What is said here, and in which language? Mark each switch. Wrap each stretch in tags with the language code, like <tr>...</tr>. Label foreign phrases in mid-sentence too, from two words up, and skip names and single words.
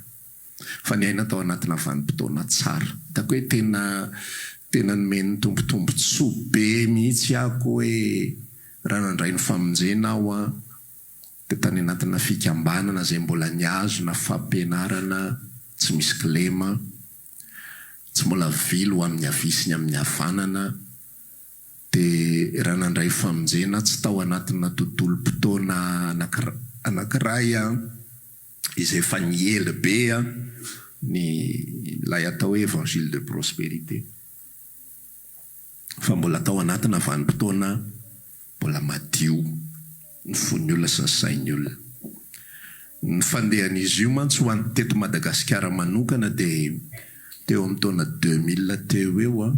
<mg>Fa ny aina tao anatina vanim-potoana tsara. Hitako hoe tena nomeny tombotombotsoa be mihitsy ako hoe raha nandray ny famonjena aho dia tany anatina fikambanana zay mbola niazo na fampianarana tsy misy kilema, tsy mbola vily ho amin'ny havia sy ny amin'ny havanana. Dia raha nandray famonjena tsy tao anatina tontolo-potoana anankiray izay efa niely be ny lay atao hoe</mg> <fr>évangile de prospérité.</fr> <mg>Fa mbola tao anatina vanim-potoana mbola madio ny fon'ny olona sy ny sain'ny olona. Ny fandehan'izy io mantsy ho an'ny teto Madagasikara manokana dia teo amin'ny taona 2000 teo eo a.</mg>